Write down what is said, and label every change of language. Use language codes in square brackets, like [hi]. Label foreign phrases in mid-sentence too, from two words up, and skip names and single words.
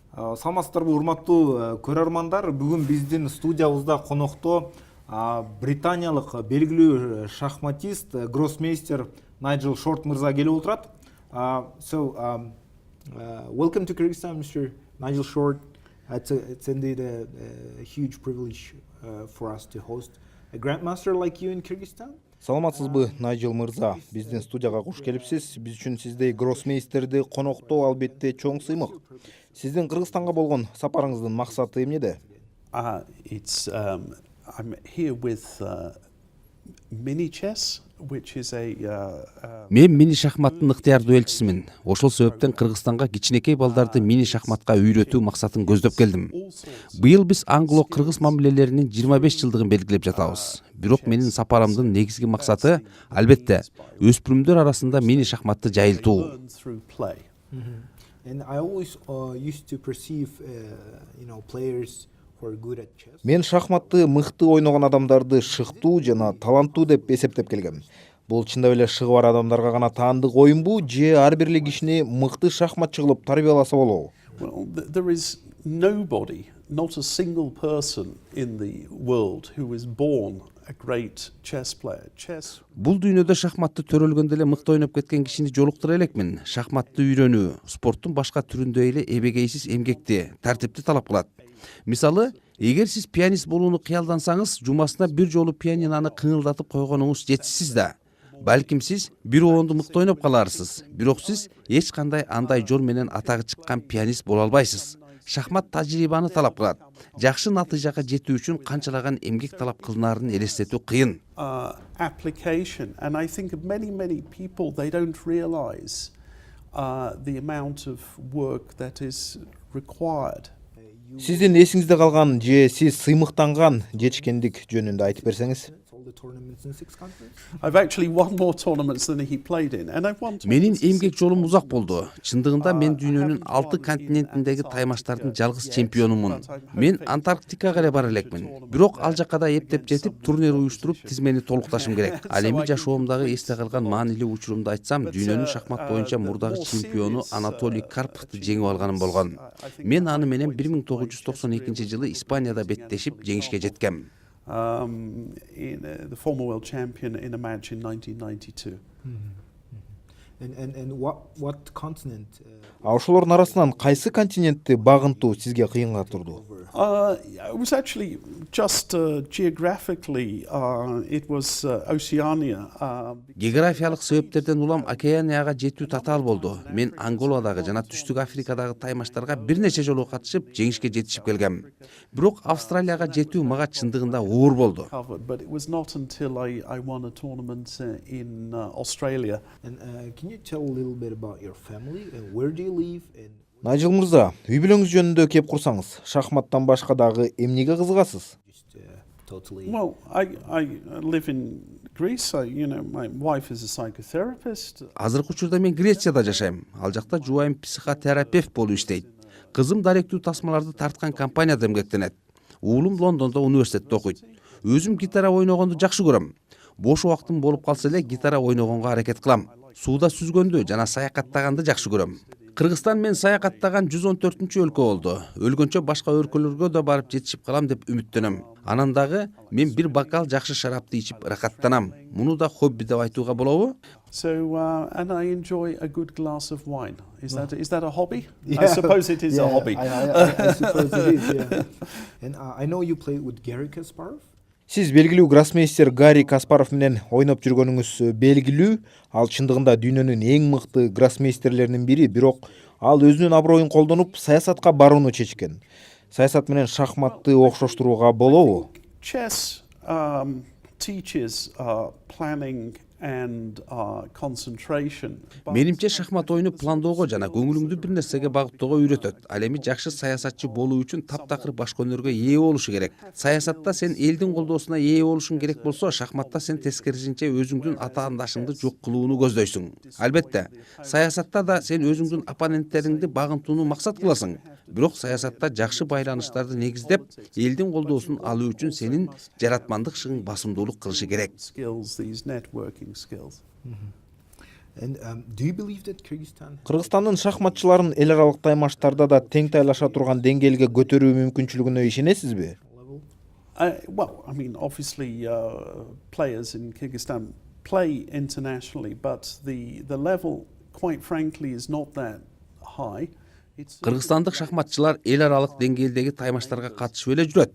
[ky] Саламатсыздарбы урматтуу көрөрмандар, бүгүн биздин студиябызда конокто британиялык белгилүү шахматист, гроссмейстер Найджел Шорт мырза келип отурат. [en] Welcome to Kyrgyzstan, Mr. Nigel Short. It's indeed a huge privilege for us to host a grandmaster like you in Kyrgyzstan. [ky] Саламатсызбы, Найджел мырза. Биздин студияга куш келипсиз. Биз үчүн сиздей гроссмейстерди коноктоо албетте чоң сыймык. Сиздин Кыргызстанга болгон сапарыңыздын максаты эмнеде? [en] I'm here with mini chess, which is [ky] Мен мини шахматтын ыктыярдуу элчисимин. Ошол себептен Кыргызстанга кичинекей балдарды мини шахматка үйрөтүү максатын көздөп келдим. Быйыл биз англо-кыргыз мамилелеринин 25 жылдыгын белгилеп жатабыз. Бирок менин сапарымдын негизги максаты албетте өспүрүмдөр арасында мини шахматты жайылтуу. [en] And I always used to perceive, players who are good at chess. [ky] Мен шахматты мыкты ойногон адамдарды шыктуу жана таланттуу деп эсептеп келгем. Бул чындап эле шыгы бар адамдарга гана таандык оюнбу же ар бир эле кишини мыкты шахматчы кылып тарбияласа болобу? [en] Well, there is nobody, not a single person in the world who is born a great chess player. Chess. [ky] Бул дүйнөдө шахматты төрөлгөндө эле мыкты ойноп кеткен кишини жолуктура элекмин. Шахматты үйрөнүү спорттун башка түрүндөй эле эбегейсиз эмгекти, тартипти талап кылат. Мисалы, эгер сиз пианист болууну кыялдансаңыз, жумасына бир жолу пианинаны кыңылдатып койгонуңуз жетишсиз да. Балким сиз бир оонду мыкты ойноп каларсыз, бирок сиз эч кандай андай жол менен атагы чыккан пианист боло албайсыз. Шахмат тажрыйбаны талап кылат. Жакшы натыйжага жетүү үчүн канчалаган эмгек талап кылынаарын элестетүү кыйын. [en] Application, and I think many people they don't realize the amount of work that is required. [ky] Сиздин эсиңизде калган же сиз сыймыктанган жетишкендик жөнүндө айтып берсеңиз? [en] I've actually won more tournaments than he played in, and I've won. [ky] Менин эмгек жолум узак болду. Чындыгында мен дүйнөнүн 6 континентиндеги таймаштардын жалгыз чемпионумун. Мен Антарктикага эле бара элекмин. Бирок ал жакка да эптеп жетип, турнир уюштуруп, тизмени толукташым керек. Ал эми жашоомдагы эсте калган маанилүү учурумду айтсам, дүйнөнүн шахмат боюнча мурдагы чемпиону Анатолий Карповду жеңип алганым болгон. Мен аны менен 1992-жылы Испанияда беттешип, жеңишке жеткем. [en] In the former world champion in a match in 1992. And what continent? [ky] Ошолордун арасынан кайсы континентти багынтуу сизге кыйынга турду? [en] It was actually just geographically, it was Oceania. [ky] Географиялык себептерден улам Океанияга жетүү татаал болду. Мен Анголадагы жана Түштүк Африкадагы таймаштарга бир нече жолу катышып, жеңишке жетишип келгем. Бирок Австралияга жетүү мага чындыгында оор болду. [en] But it was not until I won a tournament in Australia. And can you tell a little bit about your family and where do you live? [ky] Найджел мырза, үй бүлөңүз жөнүндө кеп курсаңыз, шахматтан башка дагы эмнеге кызыгасыз? [en] Well, I live in Greece. My wife is a psychotherapist. [ky] Азыркы учурда мен Грецияда жашайм. Ал жакта жубайым психотерапевт болуп иштейт. Кызым даректүү тасмаларды тарткан компанияда эмгектенет. Уулум Лондондо университетте окуйт. Өзүм гитара ойногонду жакшы көрөм. Бош убактым болуп калса эле гитара ойногонго аракет кылам. Сууда сүзгөндү жана саякаттаганды жакшы көрөм. Кыргызстан мен саякаттаган 114-өлкө болду. Өлгөнчө башка өлкөлөргө да барып жетишип калам деп үмүттөнөм. Анан дагы мен бир бокал жакшы шарапты ичип рахаттанам. Муну да хобби деп айтууга болобу? [en] So, and I enjoy a good glass of wine. Is that a hobby? Yeah. I suppose it is a hobby. I suppose it is, yeah. And I know you played with Garry Kasparov. [ky] Сиз белгилүү гроссмейстер Гарри Каспаров менен ойноп жүргөнүңүз белгилүү. Ал чындыгында дүйнөнүн эң мыкты гроссмейстерлеринин бири, бирок ал өзүнүн аброюн колдонуп саясатка барууну чечкен. Саясат менен шахматты окшоштурууга болобу? [en] Chess teaches planning and concentration. [ky] Менимче шахмат oyunu пландоого жана көңүлүңдү бир нерсеге багыттоого үйрөтөт. Ал эми жакшы саясатчы болуу үчүн таптакыр баш өнөргө ээ болушу керек. Саясатта сен элдин колдоосуна ээ болушуң керек болсо, шахматта сен тескерисинче өзүңдүн атаандашыңды жок кылууну көздөйсүң. Албетте, саясатта да сен өзүңдүн оппоненттериңди багынтууну максат кыласың. Бирок саясатта жакшы байланыштарды негиздеп, элдин колдоосун алуу үчүн сенин жаратмандык шыгың басымдуулук кылышы керек. [en] And do you believe that Kyrgyzstan? [ky] Кыргызстандын шахматчыларын эл аралык таймаштарда да тең тайлаша турган деңгээлге көтөрүү мүмкүнчүлүгүнө ишенесизби? [en] Well, I mean, obviously, players in Kyrgyzstan play internationally, but the level, quite frankly, is not that high. [ky] Кыргызстандык шахматчылар эл аралык деңгээлдеги таймаштарга катышып эле жүрөт.